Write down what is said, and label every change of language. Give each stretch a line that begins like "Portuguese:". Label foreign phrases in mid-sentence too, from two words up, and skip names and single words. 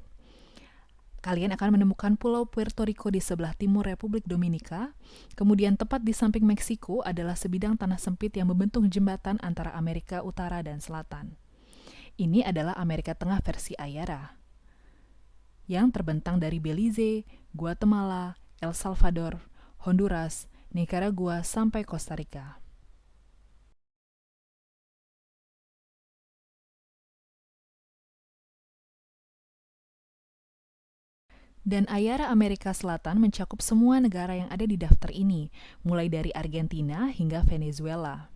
Indonesian: Kalian akan menemukan Pulau Puerto Rico di sebelah timur Republik Dominika, kemudian tepat di samping Meksiko adalah sebidang tanah sempit yang membentuk jembatan antara Amerika Utara dan Selatan. Ini adalah Amerika Tengah versi AYARA, yang terbentang dari Belize, Guatemala, El Salvador, Honduras, Nicaragua, sampai Costa Rica. Dan AYARA Amerika Selatan mencakup semua negara yang ada di daftar ini, mulai dari Argentina hingga Venezuela.